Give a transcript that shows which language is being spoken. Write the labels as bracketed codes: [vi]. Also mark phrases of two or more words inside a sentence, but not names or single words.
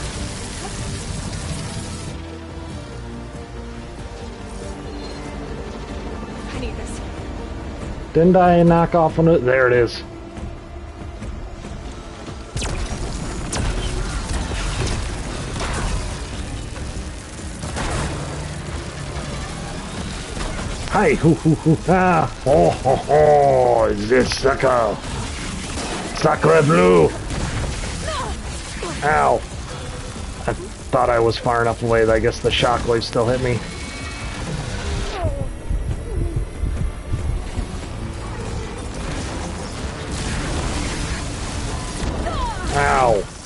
[en] I need this. Didn't I knock off on it? There it is. Hi, hoo hoo hoo, ah, oh ho ho, this sucker, [fr] sacre bleu. [en] Ow. I thought I was far enough away that I guess the shockwave still hit me. Ow.